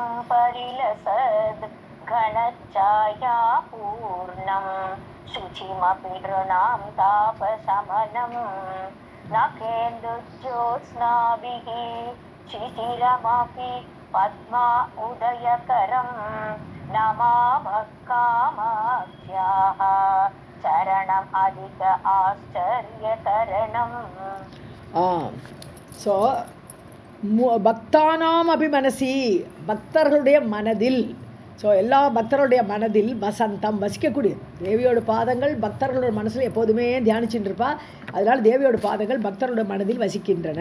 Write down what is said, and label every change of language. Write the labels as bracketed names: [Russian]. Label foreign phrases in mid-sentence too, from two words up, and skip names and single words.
[Sanskrit] परिलसद् घनच्छाया पूर्णं शुचिमपि नृणां तापशमनं न केन्दुज्योत्स्नाभिः शिशिरमपि पद्मा उदयकरं नमामः कामाख्याः चरणम् अधिक आश्चर्यकरणम्. ஸோ भक्तानाम् अभिमनसि, [Tamil] பக்தர்களுடைய மனதில். ஸோ எல்லா பக்தர்களுடைய மனதில் வசந்தம் வசிக்கக்கூடியது. தேவியோட பாதங்கள் பக்தர்களோட மனசில் எப்போதுமே தியானிச்சுட்டு இருப்பா. அதனால் தேவியோட பாதங்கள் பக்தர்களுடைய மனதில் வசிக்கின்றன.